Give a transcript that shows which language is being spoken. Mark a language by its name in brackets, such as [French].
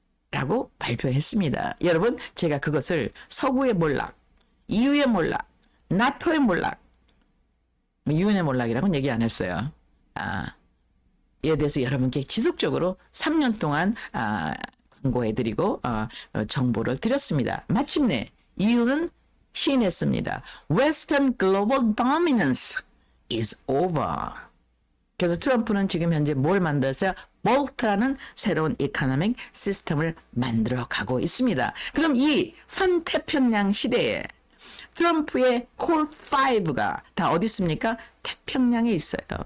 [Korean] 라고 발표했습니다. 여러분, 제가 그것을 서구의 몰락, EU의 몰락, 나토의 몰락, 유엔의 몰락이라고는 얘기 안 했어요. 이에 대해서 여러분께 지속적으로 3년 동안 광고해드리고 정보를 드렸습니다. 마침내 EU는 시인했습니다. [English] Western Global Dominance is over. [Korean] 그래서 트럼프는 지금 현재 뭘 만들었어요? 볼트라는 새로운 이코노믹 시스템을 만들어 가고 있습니다. 그럼 이 환태평양 시대에 트럼프의 콜 5가 다 어디 있습니까? 태평양에 있어요.